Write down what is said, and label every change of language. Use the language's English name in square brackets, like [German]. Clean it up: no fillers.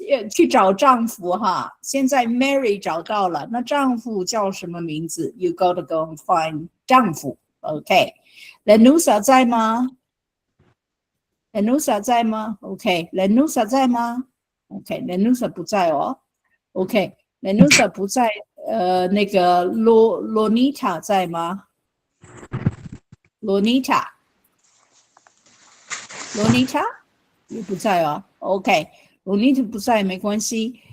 [Chinese] 去找丈夫哈，现在 Mary 找到了，那丈夫叫什么名字 ？ [English] You got to go and find [Chinese] 丈夫。 OK， Lanusa 在吗 ？Lanusa 在吗 ？OK，Lanusa 在吗 ？OK，Lanusa 不在哦。 OK，Lanusa 不在。那个 Lonita 在吗 ？Lonita 也不在哦。OK。 Lonita 不在没关系。